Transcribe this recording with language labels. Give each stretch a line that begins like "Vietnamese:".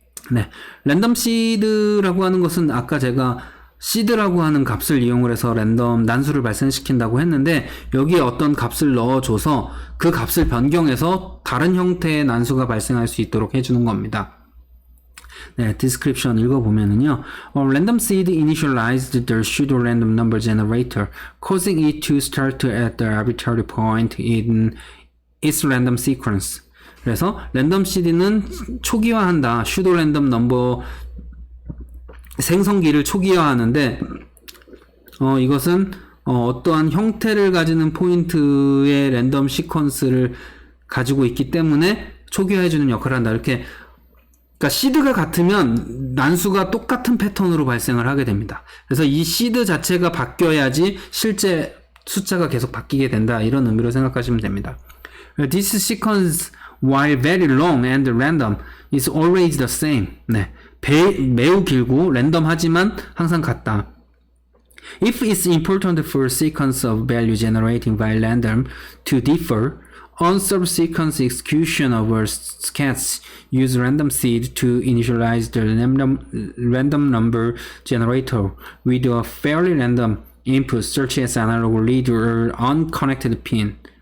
Korean: 네, 랜덤 시드라고 하는 것은 아까 제가 시드라고 하는 값을 이용을 해서 랜덤 난수를 발생시킨다고 했는데 여기에 어떤 값을 넣어줘서 그 값을 변경해서 다른 형태의 난수가 발생할 수 있도록 해주는 겁니다.
English: 네, description
Korean: 읽어보면은요,
English: random seed initialized the pseudo random number generator, causing it to start at the arbitrary point in its random sequence.
Korean: 그래서 랜덤 시드는 초기화한다.
English: pseudo random number
Korean: 생성기를 초기화하는데, 이것은 어떠한 형태를 가지는 포인트의 랜덤 시퀀스를 가지고 있기 때문에 초기화해주는 역할을 한다. 이렇게. 그러니까 시드가 같으면 난수가 똑같은 패턴으로 발생을 하게 됩니다. 그래서 이 시드 자체가 바뀌어야지 실제 숫자가 계속 바뀌게 된다. 이런 의미로 생각하시면 됩니다.
English: This sequence, while very long and random, is always the same.
Korean: 네, 매우 길고 랜덤하지만 항상 같다.
English: If it's important for sequence of value generating by random to differ, on subsequent execution of a sketch, use random seed to initialize the random number generator with a fairly random input such as analog lead or unconnected pin.